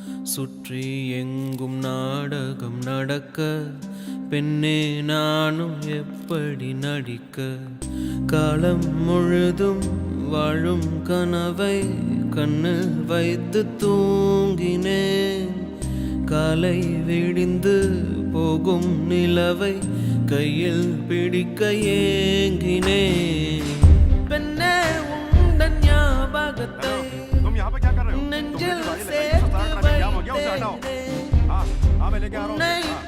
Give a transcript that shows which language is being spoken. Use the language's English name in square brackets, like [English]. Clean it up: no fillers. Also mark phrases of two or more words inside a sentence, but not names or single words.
[Tamil] சுற்றி எங்கும் நாடகம் நடக்க பெண்ணே நானும் எப்படி நடிக்க காலம் முழுதும் வாழும் கனவை கண்ணு வைத்து தூங்கினேன் காலை விடிந்து போகும் நிலவை கையில் பிடிக்க ஏங்கினேன் பெண்ணே உந்தன் ஞாபகத்தை [Hindi] तुम यहाँ पे क्या कर रहे हो? [Tamil] நெஞ்சில் [Hindi] तुम मुझे [Tamil] சேர்த்து [Hindi] क्या हो गया? उसे हटाओ। [Tamil] வைத்தேனே [Hindi] हाँ हाँ मैं लेके आ रहा [Tamil] உன்னை [Hindi] हूँ।